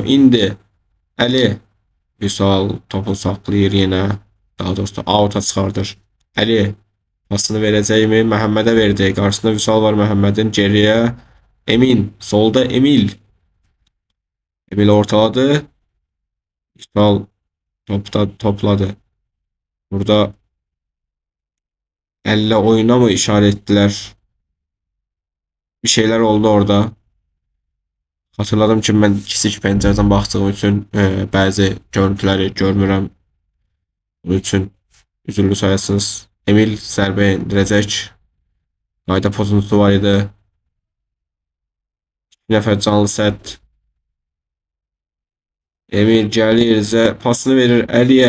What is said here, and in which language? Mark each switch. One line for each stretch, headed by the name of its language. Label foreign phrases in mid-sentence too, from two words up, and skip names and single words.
Azerbaijani: İndi Əli Vüsal topu saxlayır yenə. Daha doğrusu out'a çıxardır. Əli pasını verəcəkmi? Məhəmmədə verdi. Qarşısında Vüsal var Məhəmmədin. Geriyə Emin. Solda Emil. Emil ortaladı. Vüsal topladı.
Turkish: Burada elle oyuna mı işaret ettiler? Bir şeyler oldu orada.
Azerbaijani: Hatırladım ki ben kiçik pəncərədən baxdığım üçün bəzi görüntüləri görmürəm. Bunun üçün üzürlü sayasınız. Emil zərbə endirəcək. Qayda pozuntusu var idi. Bir nəfər canlı sədd. Emil gəlir, pasını verir Əliyə.